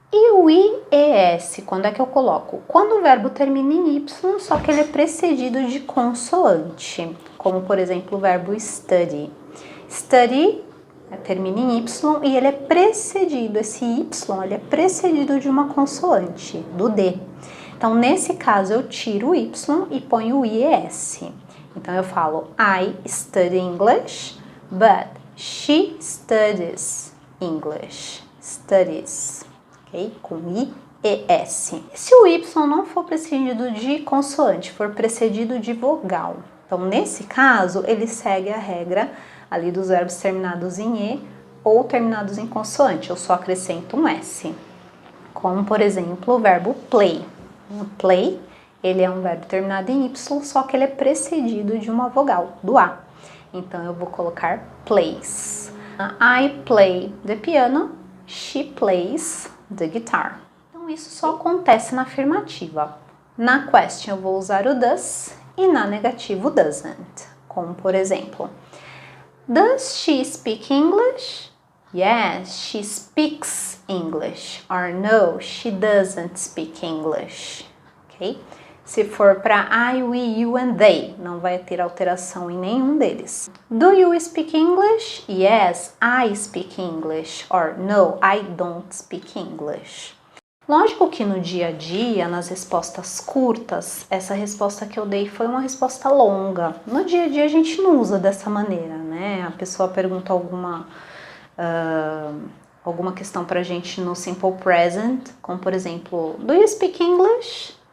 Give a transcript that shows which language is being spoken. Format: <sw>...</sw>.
<pt>E o IES, quando é que eu coloco? Quando o verbo termina em Y, só que ele é precedido de consoante. Como, por exemplo, o verbo study. Study termina em Y e ele é precedido, esse Y, ele é precedido de uma consoante, do D. Então, nesse caso, eu tiro o Y e ponho o IES. Então, eu falo,</pt> <en>I study English, but she studies English.</en> <pt>Studies, ok? Com IES. Se o Y não for precedido de consoante, for precedido de vogal, então, nesse caso, ele segue a regra ali dos verbos terminados em E ou terminados em consoante. Eu só acrescento um S. Como, por exemplo, o verbo play. Play, ele é um verbo terminado em Y, só que ele é precedido de uma vogal, do A. Então, eu vou colocar plays.</pt> <en>I play the piano, she plays the guitar.</en> <pt>Então, isso só acontece na afirmativa. Na question, eu vou usar o does e na negativa o doesn't. Como, por exemplo,</pt> <en>does she speak English? Yes, she speaks English. Or no, she doesn't speak English. Ok?</en> <pt>Se for para I, we, you and they, não vai ter alteração em nenhum deles.</pt> <en>Do you speak English? Yes, I speak English. Or no, I don't speak English.</en> <pt>Lógico que no dia a dia, nas respostas curtas, essa resposta que eu dei foi uma resposta longa. No dia a dia a gente não usa dessa maneira, né? A pessoa pergunta alguma questão pra gente no simple present, como por exemplo,</pt> <en>do you speak English?</en>